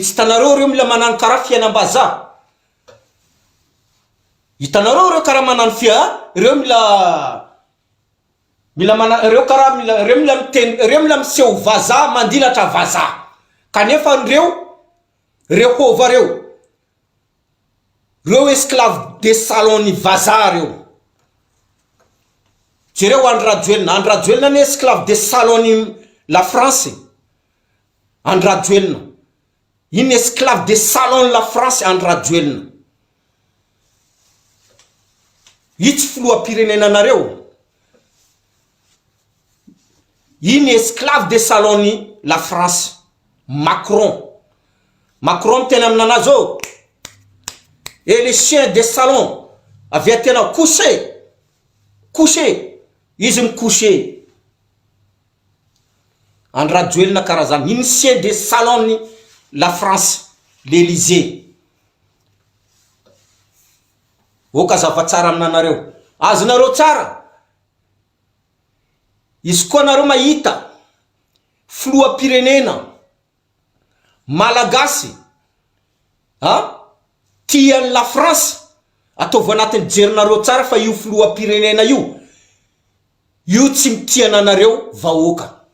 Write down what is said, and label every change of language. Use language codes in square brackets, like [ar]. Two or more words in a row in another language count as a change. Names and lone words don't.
[mg] Tsy hitanareo reo mila manano kara fiainam-baza. Hitanareo reo kara manano reo mila miseho vaza mandilatra vaza. Kanefa reo hova reo. Reo [fr] esclave de salon [mg] ni vaza reo. Jereo Andrajoelina. Andrajoelina ni [fr] esclave de salon [mg] ni la France. Andrajoelina. Iny [fr] esclave de salon [mg] la France Andrajoelina. Itsy filoham-pirenenanareo. Iny [fr] esclave de salon [mg] ni la France. Macron. Macron tena aminanazy o. [fr] et les chiens des salons [mg] avy tena couché izy micouché andrajoelina karazany iny [fr] chien des salons [mg] ni la France l'Élysée oka zava tsara aminanareo azonareo tsara izy koa nareo mahita filoham-pirenena malagasy tian'ny la France ataovy anatin'ny jerinareo tsara fa io filoham-pirenena io tsy mitiana anareo vahoaka